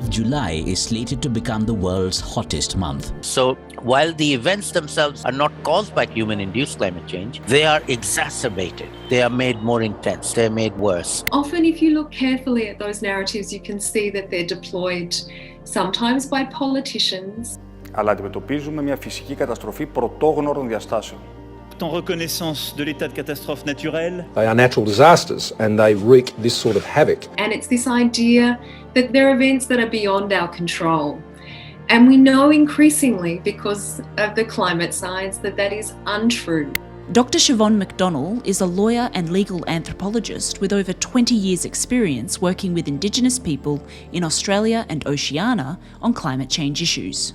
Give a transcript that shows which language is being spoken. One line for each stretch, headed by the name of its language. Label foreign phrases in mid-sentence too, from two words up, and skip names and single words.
English: July is slated to become the world's hottest month. So while the events themselves are not caused by human-induced climate change, they are exacerbated. They are made more intense. They're made worse. Often, if you look carefully at those narratives, you can see that they're deployed sometimes by politicians.
Greek: Αλλά αντιμετωπίζουμε μια φυσική καταστροφή πρωτόγνωρων διαστάσεων.
French: En reconnaissance de l'état de catastrophe naturelle.
English: They are natural disasters and they wreak this sort of havoc. And it's this idea that there are events that are beyond our control. And we know increasingly, because of the climate science, that that is untrue. Dr. Siobhan McDonnell is a lawyer and legal anthropologist with over 20 years' experience working with Indigenous people in Australia and Oceania on climate change issues.